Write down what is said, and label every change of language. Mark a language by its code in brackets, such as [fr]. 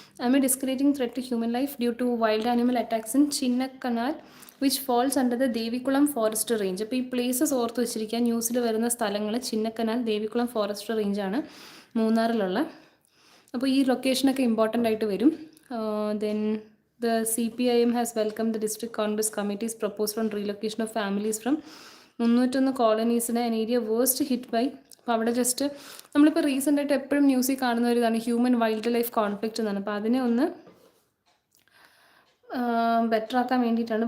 [en] Amid escalating threat to human life due to wild animal attacks in Chinnakanal, which falls under the Devikulam forest range. [ml] അപ്പോൾ ഈ places ഓർത്ത് വെച്ചിരിക്കുക. ന്യൂസിൽ വരുന്ന സ്ഥലങ്ങൾ ചിന്നക്കനാൽ, ദേവികുളം ഫോറസ്റ്റ് റേഞ്ചാണ് മൂന്നാറിലുള്ള. അപ്പോൾ ഈ ലൊക്കേഷനൊക്കെ ഇമ്പോർട്ടൻ്റ് ആയിട്ട് വരും. [en] then the CPIM has welcomed the district congress committee's proposal on relocation of families from 301 colonies in an area worst hit by [ml] അപ്പോൾ അവിടെ ജസ്റ്റ് നമ്മളിപ്പോൾ റീസെൻ്റായിട്ട് എപ്പോഴും ന്യൂസിൽ കാണുന്ന ഒരു ഇതാണ് ഹ്യൂമൻ വൈൽഡ് ലൈഫ് കോൺഫ്ലിക്റ്റ് എന്നാണ്. അപ്പോൾ അതിനെ ഒന്ന് ബെറ്റർ ആക്കാൻ വേണ്ടിയിട്ടാണ്.